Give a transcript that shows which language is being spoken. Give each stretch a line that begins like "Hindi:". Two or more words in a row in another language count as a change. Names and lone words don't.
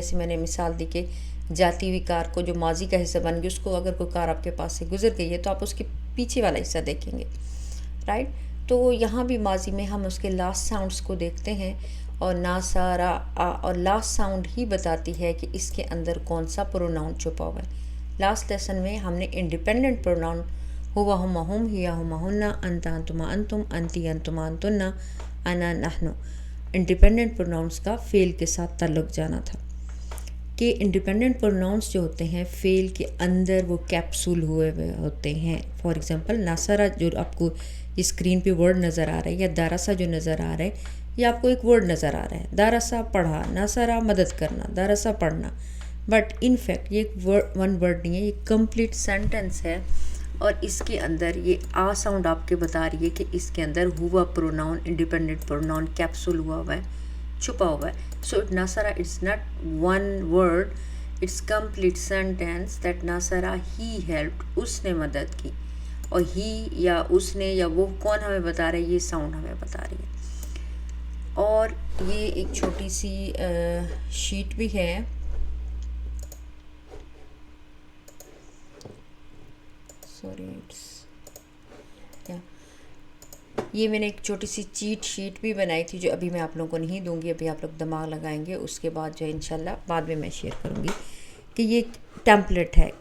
Urdu: جیسے میں نے مثال دی کہ جاتی ہوئی کار کو جو ماضی کا حصہ بن گئی، اس کو اگر کوئی کار آپ کے پاس سے گزر گئی ہے تو آپ اس کے پیچھے والا حصہ دیکھیں گے، رائٹ؟ تو یہاں بھی ماضی میں ہم اس کے
English: last sounds
Urdu: کو دیکھتے ہیں، اور نا سارا اور
English: last sound
Urdu: ہی بتاتی ہے کہ اس کے اندر کون سا پروناؤن چھپا ہوا ہے۔
English: last lesson
Urdu: میں ہم نے
English: independent pronoun
Arabic: ہوا ہما ہم، ہیا ہما ہننا، انتا انتما انتم، انتی انتما انتنا، انا نحنو،
English: independent pronouns
Urdu: کا فعل کے ساتھ تعلق جانا تھا کہ
English: independent pronouns
Urdu: جو ہوتے ہیں فعل کے اندر وہ کیپسول ہوئے ہوتے ہیں۔
English: for example
Urdu: ناصرہ جو آپ کو اسکرین پہ ورڈ نظر آ رہا ہے، یا دارسا جو نظر آ رہا ہے، یا آپ کو ایک ورڈ نظر آ رہا ہے، دارسا پڑھا، ناصرہ مدد کرنا، دارسا پڑھنا،
English: but in fact
Urdu: یہ ایک
English: one word
Urdu: نہیں ہے، یہ
English: complete sentence
Urdu: ہے، اور اس کے اندر یہ آ ساؤنڈ آپ کے بتا رہی ہے کہ اس کے اندر ہوا پروناؤن،
English: independent pronoun
Urdu: کیپسول ہوا ہے، چھپا ہوا ہے۔
English: so ناصرہ it's not one word, it's complete sentence that ناصرہ he helped،
Urdu: اس نے مدد کی، اور ہی یا اس نے یا وہ کون ہمیں بتا رہا ہے، یہ ساؤنڈ ہمیں بتا رہی ہے۔ اور یہ ایک چھوٹی سی شیٹ بھی ہے، یہ میں نے ایک چھوٹی سی
English: cheat sheet
Urdu: بھی بنائی تھی جو ابھی میں آپ لوگوں کو نہیں دوں گی، ابھی آپ لوگ دماغ لگائیں گے، اس کے بعد جو ہے انشاءاللہ بعد میں شیئر کروں گی کہ یہ ٹیمپلیٹ ہے۔